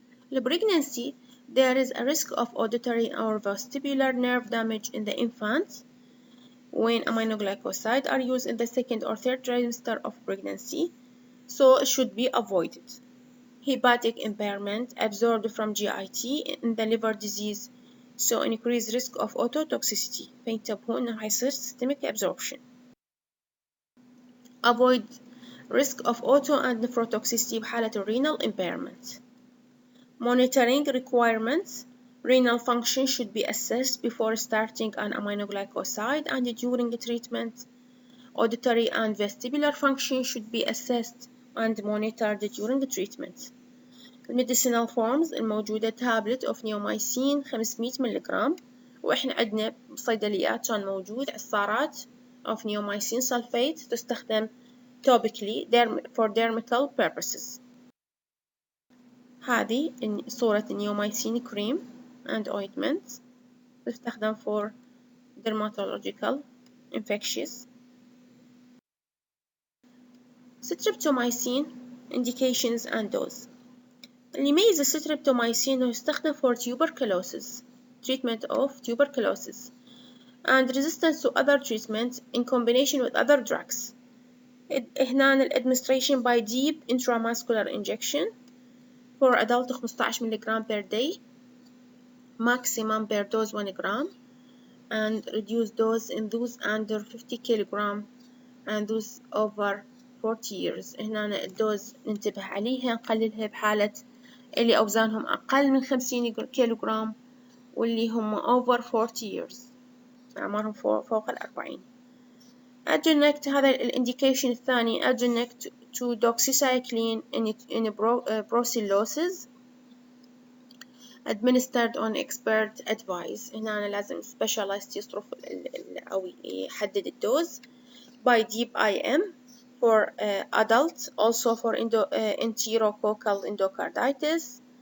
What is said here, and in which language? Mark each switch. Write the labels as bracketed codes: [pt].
[en] In pregnancy there is a risk of auditory or vestibular nerve damage in the infant when aminoglycosides are used in the second or third trimester of pregnancy, so it should be avoided. Hepatic impairment absorbed from GIT in the liver disease, so increased risk of ototoxicity. [ar] فينتبهوا إنه هيصير systemic absorption. [en] Avoid risk of auto and nephrotoxicity بحالة renal impairment. Monitoring requirements Renal function should be assessed before starting an aminoglycoside and during the treatment. Auditory and vestibular function should be assessed and monitored during the treatment. [ar] الميديسينال فورمز الموجودة تابلت of نيومايسين 500 ملغ، وإحنا عندنا بصيدليات كان موجود عصارات of نيومايسين سلفيت تستخدم [en] topically for dermal purposes. [ar] هذه صورة النيومايسين كريم and ointment تستخدم [en] for dermatological infectious. Streptomycin indications and dose. [ar] اللي يميز الستريبتومايسين إنه يستخدم [en] for tuberculosis treatment of tuberculosis and resistance to other treatments in combination with other drugs. هنا administration by deep intramuscular injection for adult 15 mg per day, maximum per dose 1 gram, and reduced dose in those under 50 kg and those over 40 years. [ar] هنا الدوز ننتبه عليها نقللها بحالة اللي أوزانهم أقل من 50 كيلوغرام واللي هم [en] over 40 years [ar] أعمارهم فوق 40. [en] adjunct [ar] هذا الإنديكيشن الثاني [en] adjunct to doxycycline in brucellosis administered on expert advice. [ar] هنا أنا لازم [en] specialist [ar] يصرف أو يحدد الدوز [en] by deep IM for adults, also for enterococcal endocarditis.